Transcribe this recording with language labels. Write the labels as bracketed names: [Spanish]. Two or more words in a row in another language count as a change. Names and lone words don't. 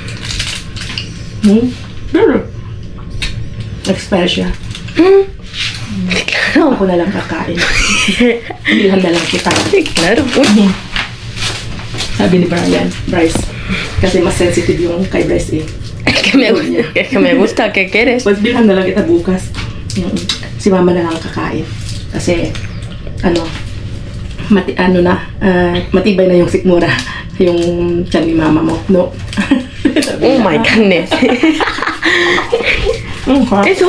[Filipino] Expire siya. Ako na lang kakain. Bilhan na lang kita. [Spanish] Claro. [Filipino] Sabi ni Bryce. Kasi mas sensitive yung kay Bryce eh. [Spanish] Es que me gusta, ¿qué quieres? [Filipino] Pues bilhan na lang kita bukas. Si mama na lang kakain. Kasi, matibay na yung sikmura. Yung tiyan ni mama mo. [Spanish] No. [English] Oh my goodness. [Spanish] Eso.